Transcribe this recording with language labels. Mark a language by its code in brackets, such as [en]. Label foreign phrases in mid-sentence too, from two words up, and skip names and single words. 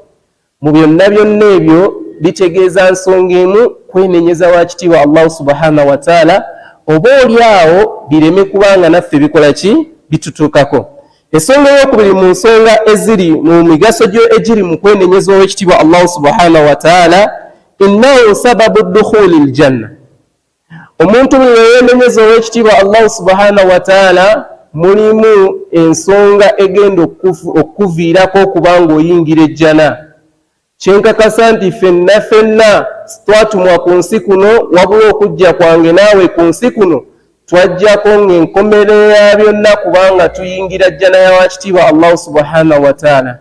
[lg] Mu byonna byonna ebyo bitegeeza nsonga emu, kwenenyeza wa kitiibwa [ar] الله سبحانه وتعالى, [lg] oba oliawo bireme kubanga naffe bikola ki bitutuukako. Ensonga ey'okubiri mu nsonga eziri mu migaso gyo egiri mu kwenenyeza ow'ekitiibwa [ar] الله سبحانه وتعالى, إنه سبب دخول الجنة. [lg] Omuntu bwe yeenenyeza ow'ekitiibwa [ar] الله سبحانه وتعالى, [lg] mulimu ensonga egenda okukuviirako okuba ng'oyingira ejjana. Kyenkakasa nti ffenna twatumwa ku nsi kuno, wabula okujja kwange naawe ku nsi kuno twajjako ng'enkomerero ya byonna kubanga tuyingira jjana ya wakitiibwa [ar] الله سبحانه وتعالى.